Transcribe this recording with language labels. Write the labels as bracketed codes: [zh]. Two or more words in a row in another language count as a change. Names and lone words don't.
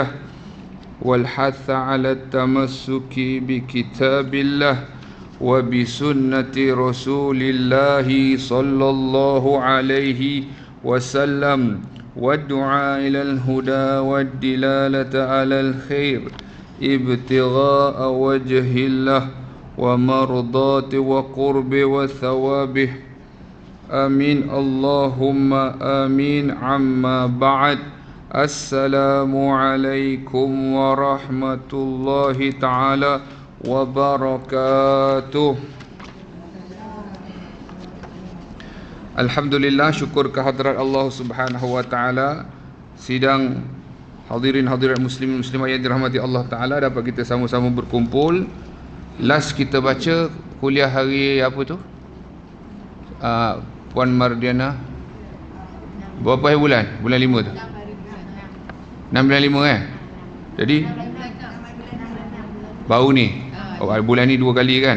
[ar] والحث على التمسك بكتاب الله وبسنة رسول الله صلى الله عليه وسلم والدعاء إلى الهدى والدلالة على الخير ابتغاء وجه الله ومرضات وقرب وثوابه. آمين اللهم آمين. عما بعد. السلام عليكم ورحمة الله تعالى وبركاته. [ms] Alhamdulillah, syukur kehadrat Allah [ar] سبحانه وتعالى. [ms] Sidang hadirin hadirat muslimin muslimah yang dirahmati Allah ta'ala, dapat kita sama-sama berkumpul. Last kita baca kuliah hari apa tu? Puan Mardiana, berapa hari bulan? Bulan 5 tu? 6 bulan 5 Jadi baru ni bulan ni 2 kali kan.